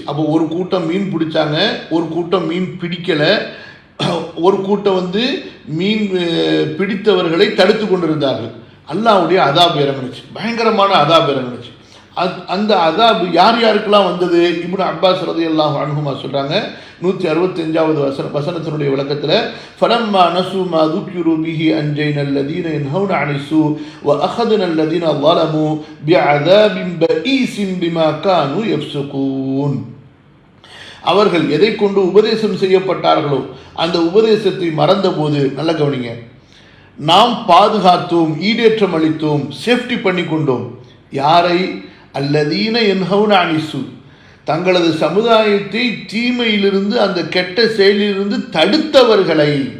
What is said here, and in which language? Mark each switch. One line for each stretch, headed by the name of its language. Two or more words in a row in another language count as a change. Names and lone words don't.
Tamil: அப்போ ஒரு கூட்டம் மீன் பிடிச்சாங்க, ஒரு கூட்டம் மீன் பிடிக்கலை, ஒரு கூட்டம் வந்து மீன் பிடித்தவர்களை தடுத்து கொண்டிருந்தார்கள். அல்லாஹ்வுடைய அதாப் இறங்குனுச்சு, பயங்கரமான அதாப் இறங்குனுச்சு. அந்த அதாப் யார் யாருக்கெல்லாம் வந்தது, இப்னு அப்பாஸ்
Arabic: رضي الله عنهما
Tamil: சொல்கிறாங்க 165வது வசனத்தினுடைய விளக்கத்தில்,
Arabic: فلما نسوا ما ذُكِّرُوا بِهِ أَنْجَيْنَا الَّذِينَ يَنْهَوْنَ عَنِ السُّوءِ وَأَخَذْنَا الَّذِينَ ظَلَمُوا بِعَذَابٍ بَئِيسٍ بِمَا كَانُوا يَفْسُقُونَ.
Tamil: அவர்கள் எதை கொண்டு உபதேசம் செய்யப்பட்டார்களோ அந்த உபதேசத்தை மறந்தபோது, நல்ல கவனிங்க, நாம் பாதுகாத்தோம், ஈடேற்றம் அளித்தோம், சேஃப்டி பண்ணி கொண்டோம். யாரை?
Arabic: الذين ينهون عن السوء,
Tamil: தங்களது சமுதாயத்தை தீமையிலிருந்து அந்த கெட்ட செயலிலிருந்து தடுத்தவர்களை.